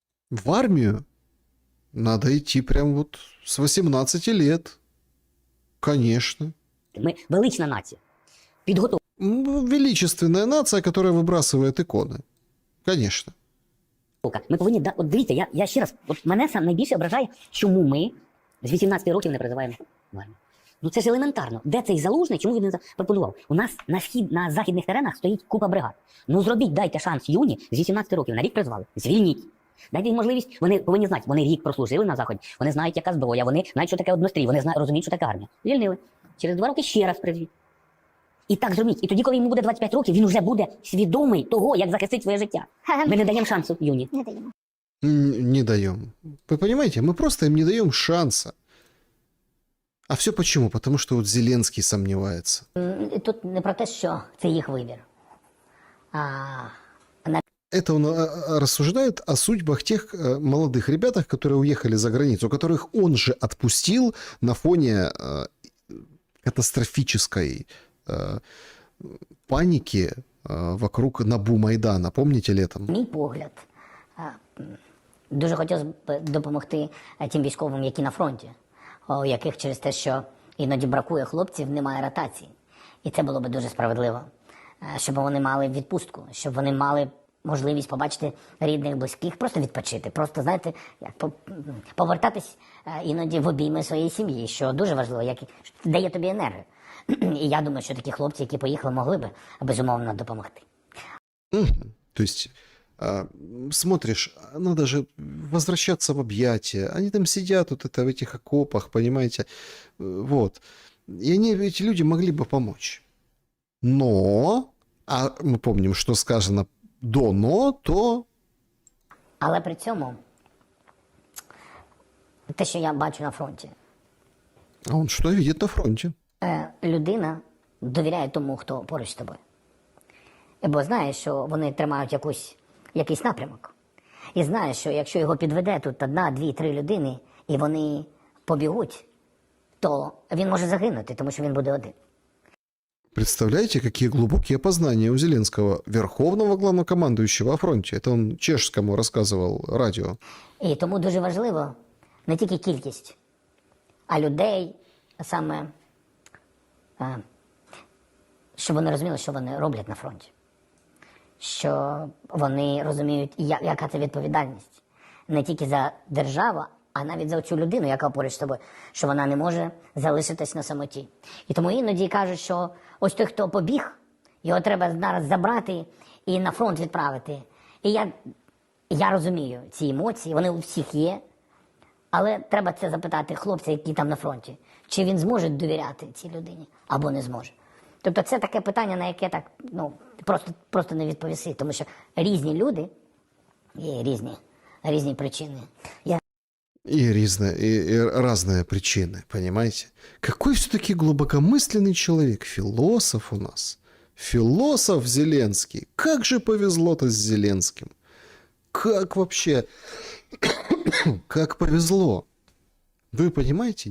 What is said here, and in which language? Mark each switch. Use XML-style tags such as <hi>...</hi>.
<ru>В армию надо идти прям вот с 18 лет. Конечно.</ru> <uk>Ми велична нація. Підготовлена.</uk> <ru>Величественная нация, которая выбрасывает иконы. Конечно.</ru> <uk>Ми повинні, от дивіться, я ще раз, от мене сам найбільше ображає, чому ми з 18 років не призиваємо в армію. Ну це ж елементарно. Де цей Залужний, чому він не запропонував? У нас на західних теренах стоїть купа бригад. Ну зробіть, дайте шанс юні з 18 років, на рік призвали. Звільніть. Дайте їм можливість, вони повинні знати, вони рік прослужили на Заході, вони знають, яка зброя, вони знають, що таке однострій, вони розуміють, що таке армія. Звільнили. Через 2 роки ще раз призвіть. І так зробіть. І тоді, коли йому буде 25 років, він вже буде свідомий того, як захистить своє життя. Ми не даємо шансу юні. Не даємо.</uk> <ru>Не даем. Вы понимаете, мы просто им не даем шанса. А все почему? Потому что вот Зеленский сомневается.</ru> <uk>Тут не про те, що це їх вибір.</uk> <ru>Это он рассуждает о судьбах тех молодых ребятах, которые уехали за границу, которых он же отпустил на фоне катастрофической паники вокруг НАБУ Майдана. Помните летом?</ru> <uk>Мій погляд, дуже хотілося б допомогти тим військовим, які на фронті, у яких через те, що іноді бракує хлопців, немає ротації. І це було б дуже справедливо, щоб вони мали відпустку, щоб вони мали можливість побачити рідних, близьких, просто відпочити, просто, знаєте, як повертатись іноді в обійми своєї сім'ї, що дуже важливо, як дає тобі енергію. І я думаю, що такі хлопці, які поїхали, могли би, безумовно, допомогти.</uk> <ru>То есть смотришь, надо же возвращаться в объятия. Они там сидят вот это в этих окопах, понимаете, вот. И эти люди могли бы помочь. Но, а мы помним, что сказано до «но», то...</ru> <uk>Але при цьому, те, що я бачу на фронті,</uk> <ru>А он что видит на фронте?</ru> <uk>людина довіряє тому, хто поруч з тобою. Бо знає, що вони тримають якийсь напрямок. І знає, що якщо його підведе тут 1, 2, 3 людини, і вони побігуть, то він може загинути, тому що він буде один.</uk> <ru>Представляете, какие глубокие познания у Зеленского, верховного главнокомандующего о фронте. Это он чешскому рассказывал радио.</ru> <uk>І тому дуже важливо не тільки кількість, а людей, саме, щоб вони розуміли, що вони роблять на фронті. Що вони розуміють, яка це відповідальність. Не тільки за державу, а навіть за цю людину, яка поруч з тобою, що вона не може залишитись на самоті. І тому іноді кажуть, що ось той, хто побіг, його треба зараз забрати і на фронт відправити. І я розумію ці емоції, вони у всіх є, але треба це запитати хлопця, який там на фронті, чи він зможе довіряти цій людині, або не зможе. Тобто це таке питання, на яке так, просто не відповіси, тому що різні люди, є різні причини.</uk> <ru>И разные причины, понимаете? Какой все-таки глубокомысленный человек, философ у нас. Философ Зеленский. Как же повезло-то с Зеленским. Как вообще? Как повезло. Вы понимаете?</ru>